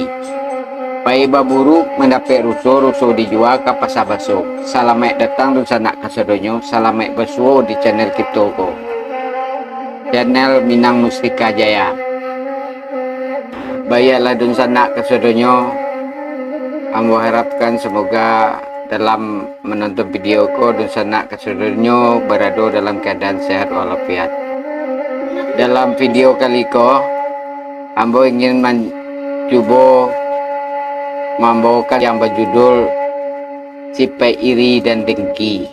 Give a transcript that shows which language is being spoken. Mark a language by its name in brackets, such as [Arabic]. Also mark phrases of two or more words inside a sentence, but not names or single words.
[Minangkabau] Pai baburu mendapat rusuh dijual ke pasar baso. Salamek datang dan sanak kasadonyo, salamek basuo di channel kita ko. Channel Minang Mustika Jaya. Bayarlah dan sanak kasadonyo. [Indonesian] Ambo harapkan semoga dalam menonton video ko dan sanak keseluruhnya berada dalam keadaan sehat walafiat. Dalam video kali ko, ambo ingin mencoba membawakan yang berjudul Sipai Iri dan Dengki.